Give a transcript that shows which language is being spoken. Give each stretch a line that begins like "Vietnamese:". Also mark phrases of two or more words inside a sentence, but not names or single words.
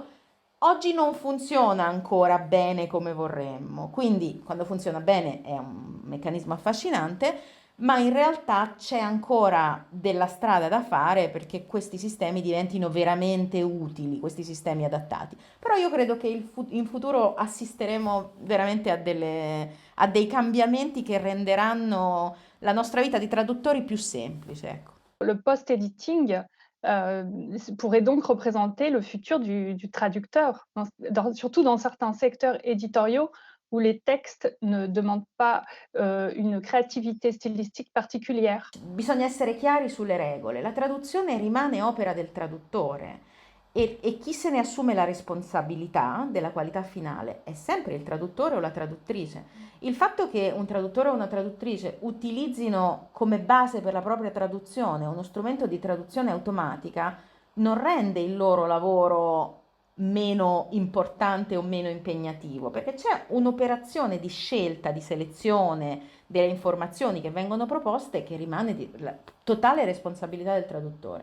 Italian: Oggi non funziona ancora bene come vorremmo, quindi quando funziona bene è un meccanismo affascinante, ma in realtà c'è ancora della strada da fare perché questi sistemi diventino veramente utili, questi sistemi adattati. Però io credo che in futuro assisteremo veramente a dei cambiamenti che renderanno la nostra vita di traduttori più semplice, ecco.
French: Le post-editing pourrait donc représenter le futur du traducteur, surtout dans certains secteurs éditoriaux où les textes ne demandent pas une créativité stylistique particulière.
Italian: Bisogna essere chiari sulle regole. La traduzione rimane opera del traduttore e chi se ne assume la responsabilità della qualità finale è sempre il traduttore o la traduttrice. Il fatto che un traduttore o una traduttrice utilizzino come base per la propria traduzione uno strumento di traduzione automatica non rende il loro lavoro meno importante o meno impegnativo, perché c'è un'operazione di scelta, di selezione delle informazioni che vengono proposte che rimane di totale responsabilità del traduttore.